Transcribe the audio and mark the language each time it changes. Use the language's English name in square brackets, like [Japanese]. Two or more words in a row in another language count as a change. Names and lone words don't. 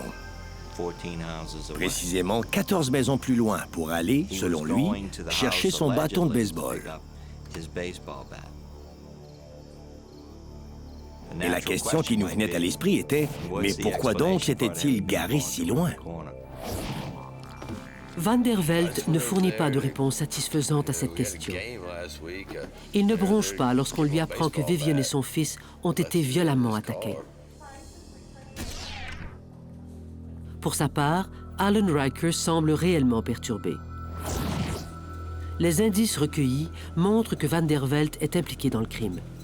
[French] Précisément 14 maisons plus loin pour aller, selon lui, chercher son bâton de baseball. Et la question qui nous venait à l'esprit était, mais pourquoi donc s'était-il garé si loin? Van der Veld ne fournit pas de réponse satisfaisante à cette question. Il ne bronche pas lorsqu'on lui apprend que Vivian et son fils ont été violemment attaqués. Pour sa part, Alan Riker semble réellement perturbé. Les indices recueillis montrent que Van der Veld est impliqué dans le crime.